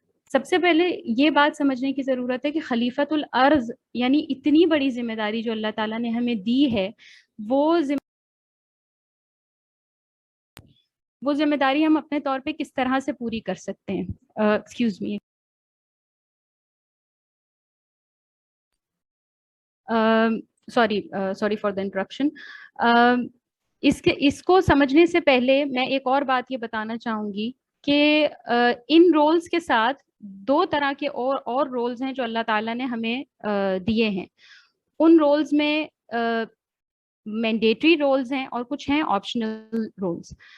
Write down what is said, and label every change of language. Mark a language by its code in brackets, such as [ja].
[ur] سب سے پہلے یہ بات سمجھنے کی ضرورت ہے کہ خلیفۃ الارض یعنی اتنی بڑی ذمہ داری جو اللہ تعالیٰ نے ہمیں دی ہے، وہ ذمہ داری ہم اپنے طور پہ کس طرح سے پوری کر سکتے ہیں. [en] Excuse me, sorry for the interruption. [ur] اس کو سمجھنے سے پہلے میں ایک اور بات یہ بتانا چاہوں گی کہ ان رولز کے ساتھ 2 طرح کے اور رولز ہیں جو اللہ تعالیٰ نے ہمیں دیے ہیں. ان رولز میں مینڈیٹری رولز ہیں اور کچھ ہیں آپشنل رولز.